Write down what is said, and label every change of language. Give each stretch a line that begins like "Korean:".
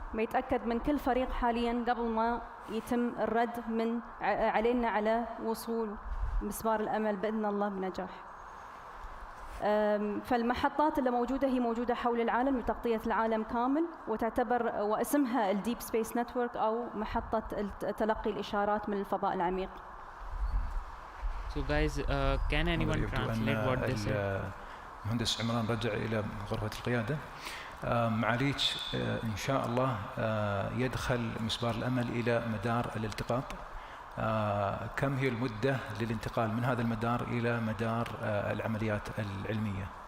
Arabic: ما يتأكد من كل فريق حاليا قبل ما يتم الرد من علينا على وصول مسبار الأمل بإذن الله بنجاح. فالمحطات اللي موجودة هي موجودة حول العالم لتغطية العالم كامل، وتعتبر واسمها الديب سبيس نتورك أو محطة تلقي الإشارات من الفضاء العميق.
English: So guys, can anyone translate what they said?
Arabic: المهندس عمران رجع إلى غرفة القيادة. معاليك إن شاء الله يدخل مسبار الأمل إلى مدار الالتقاط. كم هي المدة للانتقال من هذا المدار إلى مدار العمليات العلمية؟